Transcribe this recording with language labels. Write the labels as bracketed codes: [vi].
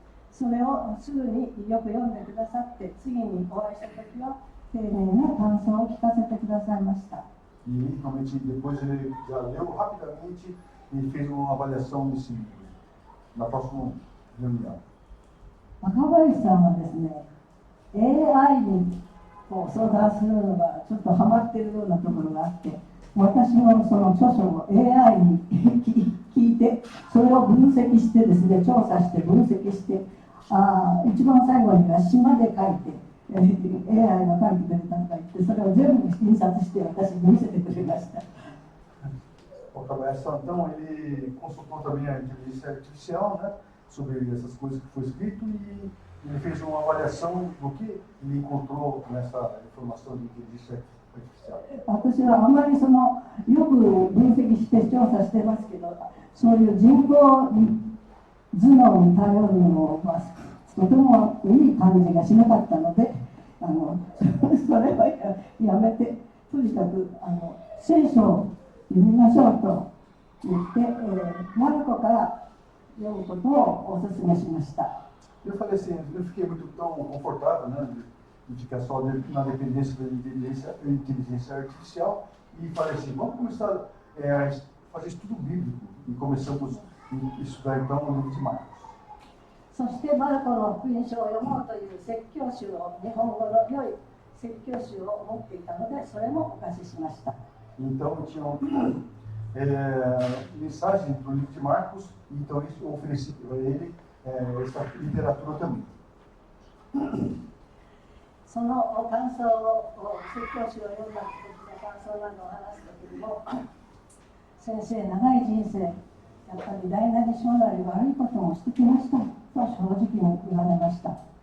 [ja] それをすぐによく読んでくださって、次にお会いした時は丁寧な感想を聞かせてくださいました。 [pt] E realmente depois ele já leu rapidamente e fez uma avaliação desse livro na próxima reunião. [ja] 若林さんはですね、AI に相談するのがちょっとハマっているようなところがあって、私もその著書を AI に聞いて、それを分析してですね、調査して分析して、一番最後には詩まで書いて、AI が書いてくれたとか言って、それを全部印刷して私に見せてくれました。 [pt] O Cabeça, então, ele consultou também a inteligência artificial, né, sobre essas coisas que foi escrito e ele fez uma avaliação do que ele encontrou nessa informação de inteligência artificial. [ja] 私はあまりよく分析して調査してますけど、そういう人工頭脳に頼るのはとてもいい感じがしなかったので、それはやめて、とにかく聖書を読みましょうと言って、マルコから読むことをお勧めしました。 [pt] Eu falei assim, eu fiquei muito tão confortável, né, de ficar só na dependência da inteligência artificial e falei assim, vamos começar a fazer estudo bíblico e começamos a estudar então o livro de Marcos. [ja] そしてマルコの福音書を読もうという説教集を、日本語の良い説教集を持っていたので、それもお貸ししました。 [pt] Então tinham mensagens do livro de Marcos, então eu ofereci para ele essa literatura também. [ja] その感想を、説教集を読んだ時の感想などを話す時にも、先生、長い人生、やっぱり大なり小なり悪いこともしてきましたと正直に言われました。